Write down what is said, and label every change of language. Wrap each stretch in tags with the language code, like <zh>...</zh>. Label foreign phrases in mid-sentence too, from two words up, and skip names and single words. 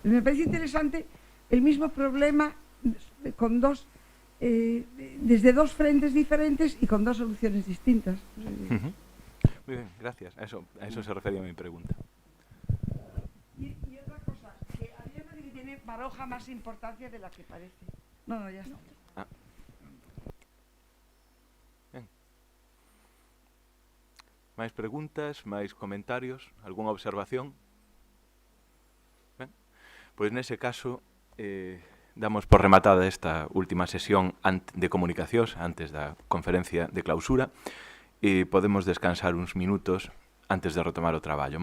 <es>Me parece interesante el mismo problema con dos, desde dos frentes diferentes y con dos soluciones distintas. Muy bien, gracias. A eso se refería mi pregunta. Y otra cosa, que a mí me parece que tiene Baroja más importancia de la que parece. No, ya está.</es> <gl>Máis preguntas, máis comentarios, algunha observación? Ben, pois nese caso damos por rematada esta última sesión de comunicacións antes da conferencia de clausura e podemos descansar uns minutos antes de retomar o traballo.</gl>